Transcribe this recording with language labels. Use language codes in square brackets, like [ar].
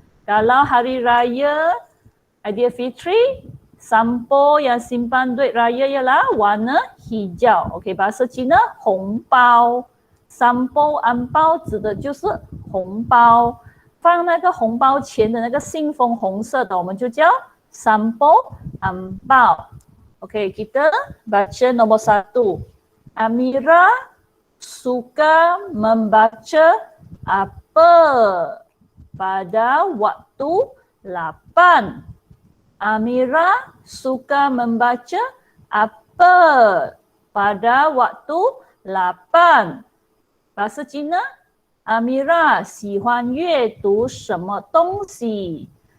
[ms] Kalau hari raya Aidilfitri, sampul yang simpan duit raya ialah warna hijau. Okey, bahasa Cina [zh] 红包。 [ms] sampul ampau [zh] 指的就是红包，放那个红包钱的那个信封红色的，我们就叫 sampul ampau。 [ms] OK， kita baca nombor 1. Amira suka membaca apa pada waktu 8? Amira suka membaca apa pada waktu 8? Bahasa Cina, [zh] Amira 喜欢阅读什么东西